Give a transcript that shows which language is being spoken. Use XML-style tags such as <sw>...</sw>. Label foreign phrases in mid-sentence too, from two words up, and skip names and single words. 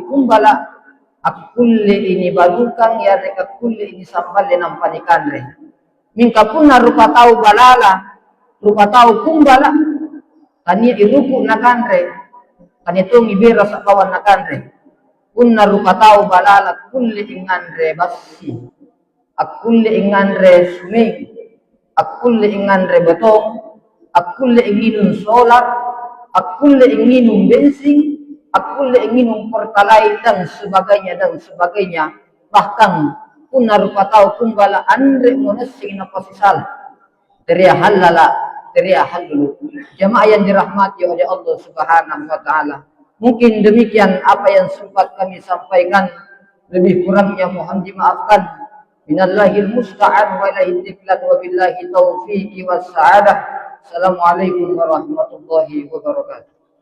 <mak>kumbala akulle ini balukang yareka kulle ini samballe nampanikanre mingka punna rupa tau balala rupa tau kumbala kania iruku nakanre kania tungi bira sa kawan nakanre punna rupa tau balala kulle inganre basi akulle inganre suming akulle inganre betong akulle inginun solar akulle inginun bensin akulle inginun pertalite</mak> <id>dan sebagainya bahkan</id> <mak>punna rupa tau kumbala andre monessing na pasisal teriya halala teriya halulu.</mak> <id>Jamaah yang dirahmati oleh Allah</id> <ar>سبحانه وتعالى,</ar> <id>mungkin demikian apa yang sempat kami sampaikan, lebih kurangnya mohon dimaafkan.</id> <ar>من الله المستعان وإليه التكلان وبالله التوفيق والسعادة. السلام عليكم ورحمة الله وبركاته.</ar>